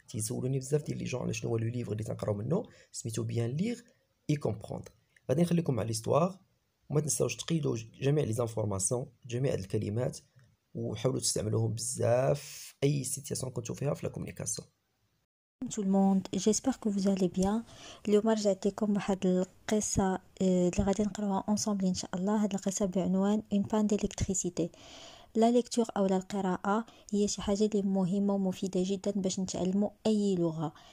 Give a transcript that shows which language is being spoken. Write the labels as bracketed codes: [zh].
[ar] تيسولوني بزاف ديال لي جون على شنو هو لو ليفر اللي تنقراو منه، سميتو [fr] بيان ليغ اي كومبروندر. [ar] غادي نخليكم مع ليستوار وما تنساوش تقيدوا جميع لي زانفورماسيون جميع الكلمات وحاولوا تستعملوهم بزاف اي سيتياسيون كنتو فيها في لا كومونيكاسيون. [fr] tout le monde, j'espère que vous allez bien. [ar] اليوم رجعت لكم بواحد القصه اللي غادي نقراوها انصامبل ان شاء الله. هاد القصه بعنوان [fr] une panne d'électricité. [ar] لا ليكتور او القراءه هي شي حاجه اللي مهمه ومفيده جدا باش نتعلموا اي لغه.